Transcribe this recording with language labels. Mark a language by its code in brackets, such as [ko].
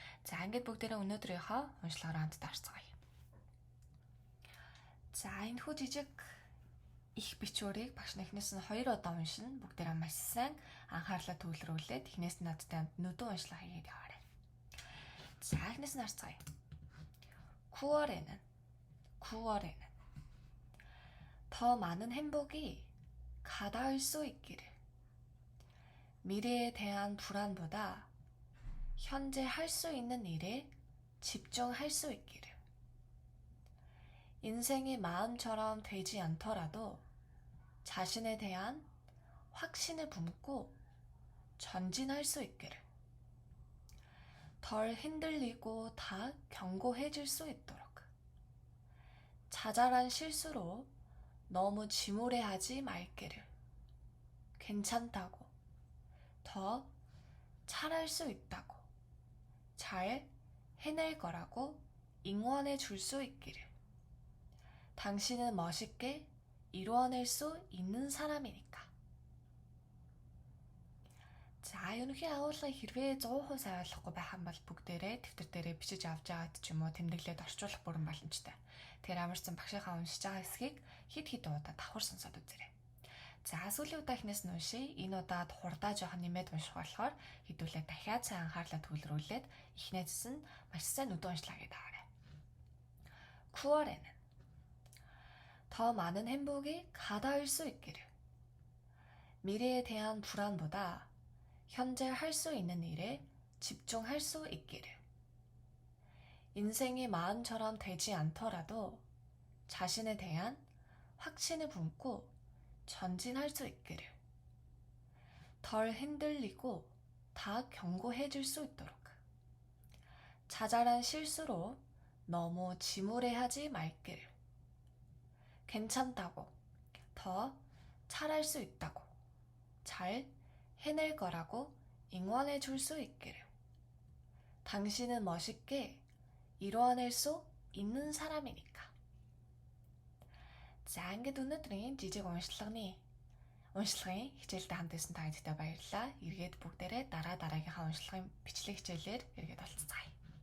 [mn] За ингээд бүгдээрээ өнөөдрийнхөө уншлагаараа хамт таарцгаая. За энэхүү жижиг их бичвэрийг багш эхнээс нь 2 удаа уншина. Бүгдээрээ маш сайн анхаарлаа төвлөрүүлээд эхнээс нь надтай хамт нүдэн уншлага хийгээд яваарай. За эхнээс нь харцгаая. [ko] 구월에는 더 많은 행복이 가다올 수 있기를. 미래에 대한 불안보다 현재 할 수 있는 일에 집중할 수 있기를. 인생이 마음처럼 되지 않더라도 자신에 대한 확신을 품고 전진할 수 있기를. 덜 흔들리고 다 견고해질 수 있도록. 자잘한 실수로 너무 지무래하지 말기를. 괜찮다고. 더 잘할 수 있다고. 잘 해낼 거라고 응원해 줄 수 있기를. 당신은 멋있게 이루어낼 수 있는 사람이니까. [mn] За ерөнхий агуулгыг хэрвээ 100% сайн ойлгохгүй байх юм бол бүгдээрээ дэвтэр дээрээ бичиж авч байгаад ч юм уу тэмдэглээд орчуулах бүрэн боломжтой. Тэгэхээр амарсан багшийнхаа уншиж байгаа хэсгийг хид удаа давхар сонсоод үзээрэй. За сүүлийн удаа эхнээс нь уншия. Энэ удаад хурдаа жоохон нэмээд унших болохоор хэдүүлээ дахиад сайн анхаарлаа төвлөрүүлээд эхнээс нь маш сайн нүдэн уншлаа гэдэг аваарай. [ko] 9월에는 더 많은 행복이 가다올 수 있기를. 미래에 대한 불안보다 현재 할 수 있는 일에 집중할 수 있기를. 인생이 마음처럼 되지 않더라도 자신에 대한 확신을 품고 전진할 수 있기를. 덜 흔들리고 다 견고해질 수 있도록. 자잘한 실수로 너무 지무래하지 말기를. 괜찮다고. 더 잘할 수 있다고. 잘 해낼 거라고 응원해 줄 수 있기를. 당신은 멋있게 이루어낼 수 있는 사람이니까. [mn] За ингээд өнөөдрийн жижиг уншлагын хичээлтэй хамт байсан та бүхэнд баярлалаа. Эргээд бүгдээрээ дараагийнхаа уншлагын бичлэг хичээлээр эргээд олцгаая.